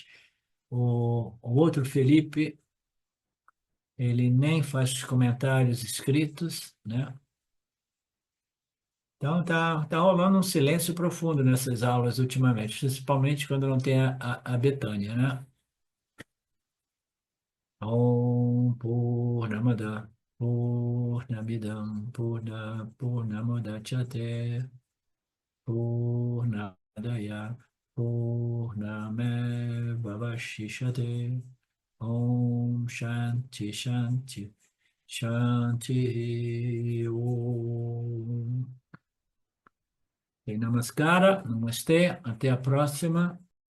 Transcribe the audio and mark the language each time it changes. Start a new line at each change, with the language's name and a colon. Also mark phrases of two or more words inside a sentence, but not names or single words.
Portuguese: O outro Felipe, ele nem faz comentários escritos, né? Então tá rolando um silêncio profundo nessas aulas ultimamente, principalmente quando não tem a Betânia, né?
Sanskrit: ॐ पूर्णमदः पूर्णमिदं पूर्णमुदच्यते पूर्णादाय पूर्णमेवावशिष्यते ॐ शान्तिः शान्तिः शान्तिः ॐ.
Portuguese: Namaskara, namastê, até a próxima.